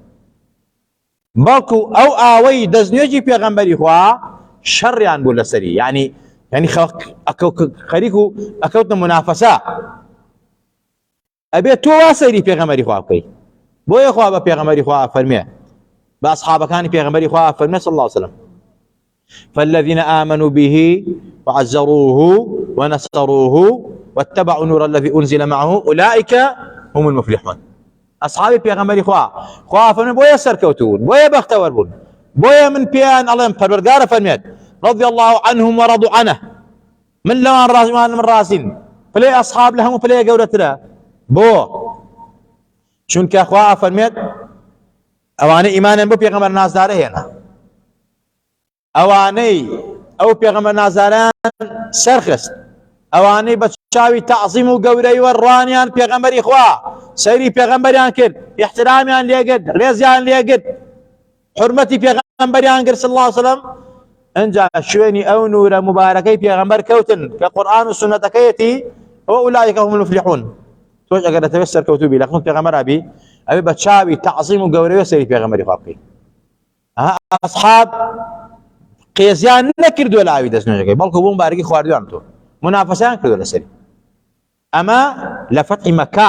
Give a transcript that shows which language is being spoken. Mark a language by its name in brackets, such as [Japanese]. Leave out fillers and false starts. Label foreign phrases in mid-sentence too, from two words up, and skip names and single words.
[Central Kurdish] بەڵکو ئەو ئاوەی دەستنوێژی پێغەمبەری خوا شەڕیان بوو لەسەری یعنی خەریک و ئەکەوتنە منافەسە. ئەبێت تۆ وا سەیری پێغەمبەری خوا بکەی. بۆیە خوا بە پێغەمبەری خوا فەرمێ بە ئەسحابەکانی پێغەمبەری خوا فەرمێ [Arabic] صلی الله علیه وسلم فالذين آمنوا به وعزروه ونصروه واتبعوا النور الذي أنزل معه أولئك هم المفلحون. [Central Kurdish] أصحابي پێغەمبەری خوا فەرمێ بۆیە سەرکەوتوون بۆیە بەختەوەر بوون بۆیە من پێیان ئەڵێم پەروەردگارە فەرمێت [Arabic] رضي الله عنهم ورضوا عنه [Central Kurdish] من لەوان ڕازیمان من ڕازین پلەی ئەسحاب لە هەموو پلەیە گەورەترە. بۆ چونکە خوا فەرمێت ئەوانەی ئیمانیان بۆ پێغەمبەر نازدارە هێنا ئەوانەی ئەو پێغەمبەر نازداران سەرخست ئەوانەی بە چاوی تەعزیم و گەورەی وەڕوانیان پێغەمبەری خوا سەیری پێغەمبەریان کرد احترامیان لێگرت ڕێزیان لێگرت حورمەتی پێغەمبەریان کرد [Arabic] صلی الله علیه وسلم. [Central Kurdish] ئەنجا شوێنی ئەو نورە مبارەکەی پێغەمبەر کەوتن کە قورئان و سونەتەکەیەتی [Arabic] وأولئك هم المفلحون. [Central Kurdish] تۆش ئەگەر دەتەوێت سەرکەوتوو بی لە خزمەت پێغەمبەرا بی ئەبێ بە چاوی تەعزیم و گەورەی سەیری پێغەمبەری خوا بکەی. ئەسحاب قێزیان نەکردووە لە ئاوی دەستنوێژەکەی بەڵکو بۆ مبارەکی خواردویان تۆ منافەسەیان کردووە لەسەری. ئەمە لە فەتحی مەککە.